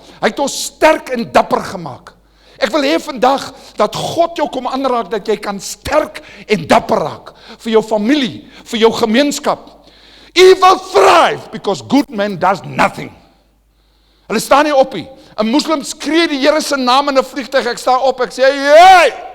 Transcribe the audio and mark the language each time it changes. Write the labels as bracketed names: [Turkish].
[Afrikaans] Hy het ons sterk en dapper gemaak. Ek wil hê vandag dat God jou kom aanraak, dat jy kan sterk en dapper raak, vir jou familie, vir jou gemeenskap. [English] Evil thrive, because good man does nothing. [Afrikaans] Hulle staan nie op nie. 'n Moslim skree die Here se naam in 'n vliegtuig, ek sta op, ek sê, "Hey!"